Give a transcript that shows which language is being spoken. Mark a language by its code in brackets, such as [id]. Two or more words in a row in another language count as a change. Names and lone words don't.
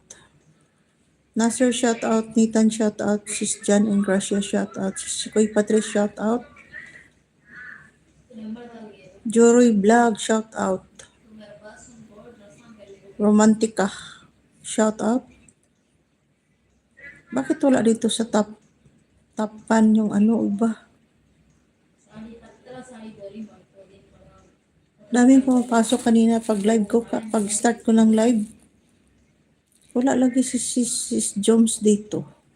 [en] Nasser, shout out. Nathan, shout out. Sis Jan and Gracia, shout out. Sis Koy Patrice, shout out. Joroy Vlog, shout out. Romantica, shout out. [tl] Bakit wala dito sa tapan yung ba? Daming pumapasok kanina pag live ko, pag start ko ng live. Wala lagi si Joms dito.